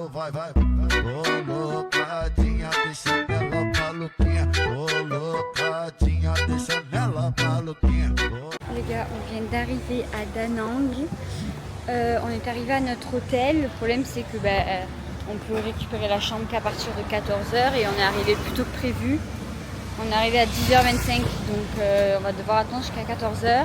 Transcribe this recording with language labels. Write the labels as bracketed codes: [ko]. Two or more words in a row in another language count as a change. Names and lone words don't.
[pt] vai. Colocadinha, deixa ela maluquinha. Colocadinha, deixa ela maluquinha. [fr] Les gars, on vient d'arriver à Da Nang. On est arrivé à notre hôtel. Le problème c'est que on peut récupérer la chambre qu'à partir de 14h et on est arrivé plus tôt que prévu. On est arrivé à 10h25, donc on va devoir attendre jusqu'à 14h.